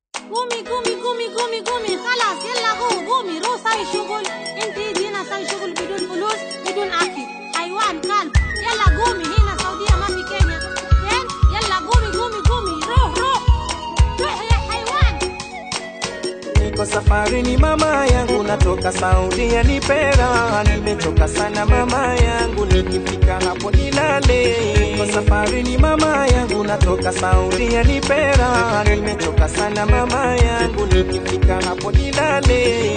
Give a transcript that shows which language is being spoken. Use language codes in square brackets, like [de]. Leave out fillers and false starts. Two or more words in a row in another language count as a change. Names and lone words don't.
[ar] قومي خلاص يلا قومي روح ساوي شغل. انت هنا ساوي شغل بدون فلوس بدون اكل حيوان كلب. يلا قومي هنا سعودية ما في كينيا. زين يلا قومي روح يا حيوان. [sw] Niko safarini mama yangu natoka Saudia nipera. Nimechoka sana mama yangu nikifika hapo nilale. Niko safarini mama yangu natoka Saudia nipera. Nimechoka sana mama yangu nikifika hapo nilale.